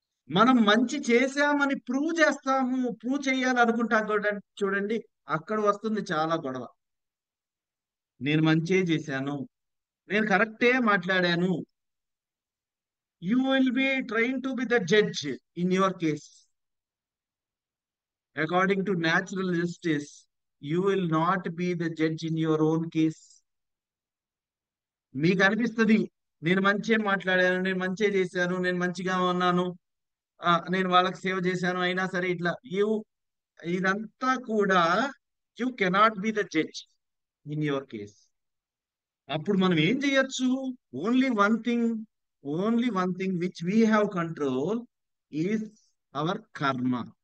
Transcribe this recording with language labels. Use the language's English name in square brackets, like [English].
[Telugu] మనం మంచి చేశామని ప్రూవ్ చేయాలనుకుంటాం చూడండి, చూడండి అక్కడ వస్తుంది చాలా గొడవ. నేను మంచే చేశాను, నేను కరెక్టే మాట్లాడాను. [English] You will be trying to be the judge in your case. According to natural justice, you will not be the judge in your own case. [Telugu] మీకు అనిపిస్తుంది నేను మంచి మాట్లాడాను, నేను మంచి చేశాను, నేను మంచిగా ఉన్నాను, నేను వాళ్ళకి సేవ చేశాను, అయినా సరే ఇట్లా ఇదంతా కూడా [English] You cannot be the judge in your case. [Telugu] అప్పుడు మనం ఏం చేయొచ్చు? [English] Only one thing, only one thing which we have control is our karma.